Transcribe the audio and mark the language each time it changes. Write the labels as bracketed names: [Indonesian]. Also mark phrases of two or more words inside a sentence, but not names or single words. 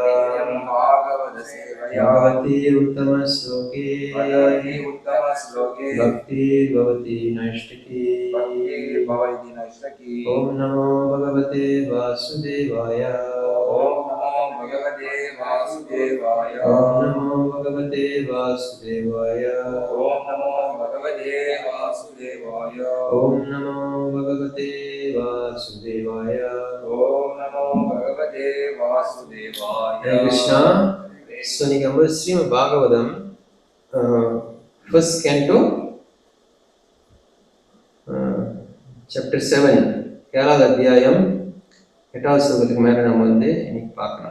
[Sanskrit] भगवती उत्तमश्लोके भक्तिर्भवति नैष्ठिकी ॐ नमो भगवते वासुदेवाय ॐ नमो भगवते वासुदेवाय ॐ नमो भगवते वासुदेवाय हरे कृष्णा [Tamil] So நீங்க ஸ்ரீமத் பாகவதம் [English] first canto chapter 7 [Tamil] ஏழாவது அத்தியாயம் 8வது ஸ்லோகத்துக்கு மேல நம்ம இன்னைக்கு பார்க்கலாம்.